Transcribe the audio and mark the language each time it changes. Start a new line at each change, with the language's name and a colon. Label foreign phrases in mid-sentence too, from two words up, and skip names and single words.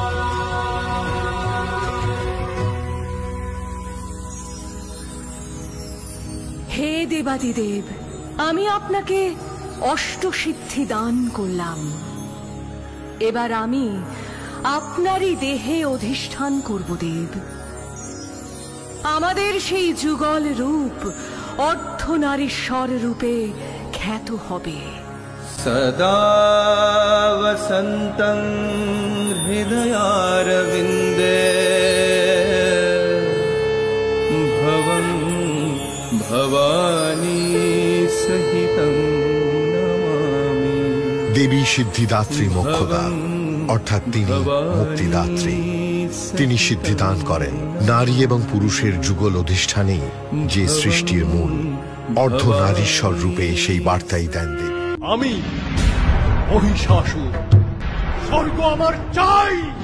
Bangla: হে দেবাদিদেব, আমি আপনাকে অষ্টসিদ্ধি দান করলাম। এবার আমি আপনারই দেহে অধিষ্ঠান করব দেব। আমাদের সেই যুগল রূপ অর্ধনারীশ্বর রূপে খ্যাত হবে।
Sanskrit: सदा वसन्तं हृदयारविन्दे भवं भवानी सहितं नमामि।
Bangla: দেবী সিদ্ধিদাত্রী মোক্ষদা, অর্থাৎ তিনি মুক্তিদাত্রী। তিনি সিদ্ধিদান করেন। নারী এবং পুরুষের যুগল অধিষ্ঠানেই যে সৃষ্টির মূল, অর্ধনারীশ্বর রূপে সেই বার্তাই দেন দেবী। আমি মহিষাসুর, স্বর্গ আমার চাই।